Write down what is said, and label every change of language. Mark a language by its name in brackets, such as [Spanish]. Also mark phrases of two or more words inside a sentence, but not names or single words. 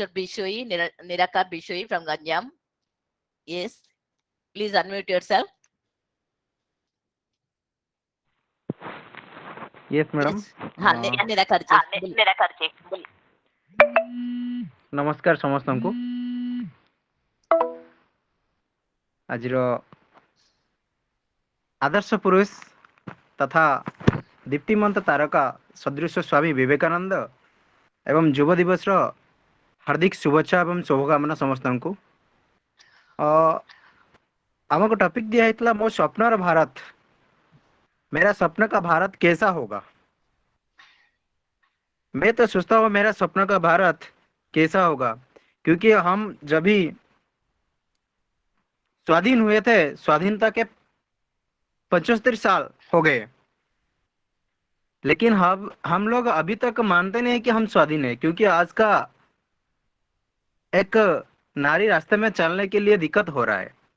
[English] Bishoi, Nirakar Bishoi from Ganjam. Yes, please unmute yourself. Yes, madam. [Hindi] हाँ, निराकार जी. [Odia] ନମସ୍କାର ସମସ୍ତଂକୁ. ଆଜିର ଆଦର୍ଶ ପୁରୁଷ ତଥା ଦୀପ୍ତିମନ୍ତ ତାରକା ସଦୃଶ ସ୍ୱାମୀ ବିବେକାନନ୍ଦ ଏବଂ ଯୁବ ଦିବସ ରୋ ହାର୍ଦ୍ଦିକ ଶୁଭେଚ୍ଛା ଏବଂ ଶୁଭକାମନା ସମସ୍ତ କୋ। [Hindi] आमको टॉपिक दिया है [Odia] ମୋ ସ୍ୱପ୍ନର ଭାରତ, [Hindi] मेरा स्वप्न का भारत कैसा होगा। मैं तो सोचता हूँ मेरा स्वप्न का भारत कैसा होगा, क्योंकि हम जब भी स्वाधीन हुए थे, स्वाधीनता के 75 साल हो गए, लेकिन हम लोग अभी तक मानते नहीं कि हम स्वाधीन है, क्योंकि आज का एक नारी रास्ते में चलने के लिए दिक्कत हो रहा है।